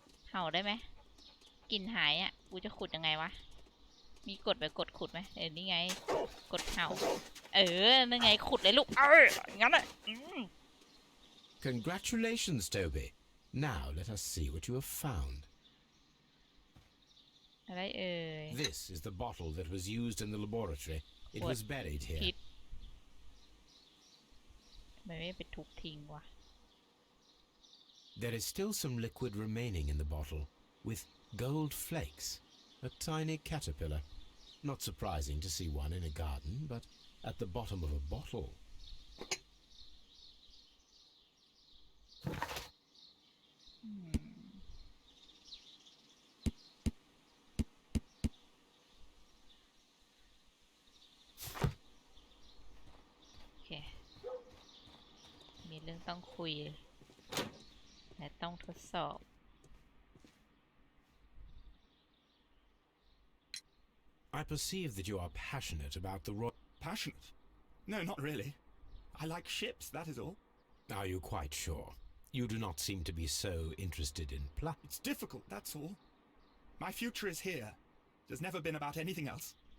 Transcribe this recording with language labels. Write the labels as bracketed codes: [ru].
[th] เห่าได้ไหมกลิ่นหายอ่ะ กูจะขุดยังไงวะ มีกดแบบกดขุดไหมนี่ไง กดเห่า นั่นไงขุดเลยลูก งั้นอ่ะ [en] Congratulations, Toby. Now let us see what you have found. [th] อะไร [en] This is the bottle that was used in the laboratory. It was buried [th] พิ [en] here. [th] ษไม่ไปทุบทิ้งวะ [en] There is still some liquid remaining in the bottle, with gold flakes. A tiny caterpillar. Not surprising to see one in a garden, but at the bottom of a bottle. [th] โอเค มีเรื่องต้องคุย และต้องทดสอบ [en] I perceive that you are passionate about the royal... Passionate? No, not really. I like ships, that is all. Are you quite sure? You do not seem to be so interested in plot. It's difficult, that's all. My future is here. It has never been about anything else.